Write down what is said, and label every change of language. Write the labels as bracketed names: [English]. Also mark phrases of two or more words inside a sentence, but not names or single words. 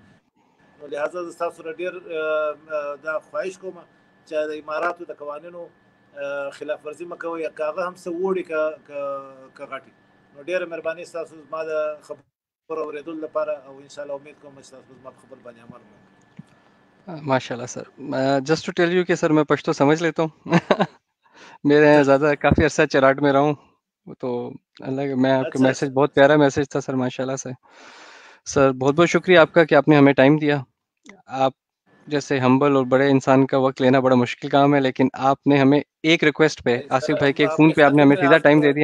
[Pashto] نو لہٰذا زه ستاسو سره ډېر دا خواهش کوم چې د اماراتو د قوانینو خلاف ورزي مه کوئ, که هغه هم څه وړي که غټي. نو ډېره مهرباني ستاسو زما د خبرو اورېدلو لپاره, او انشاءالله امید کوم چې تاسو زما په خبر باندې عمل وکړئ. [Urdu] ماشاء اللہ سر. [English] just to tell you [Urdu] کہ سر میں پشتو سمجھ لیتا ہوں. میرے زیادہ کافی عرصہ چراٹ میں رہا ہوں, تو اللہ میں آپ کا میسج بہت پیارا میسج تھا سر, ماشاء اللہ سے. سر بہت بہت شکریہ آپ کا کہ آپ نے ہمیں ٹائم دیا. آپ جیسے ہمبل اور بڑے انسان کا وقت لینا بڑا مشکل کام ہے, لیکن آپ نے ہمیں ایک ریکویسٹ پہ, آصف بھائی کے فون پہ آپ نے ہمیں سیدھا ٹائم دے دیا.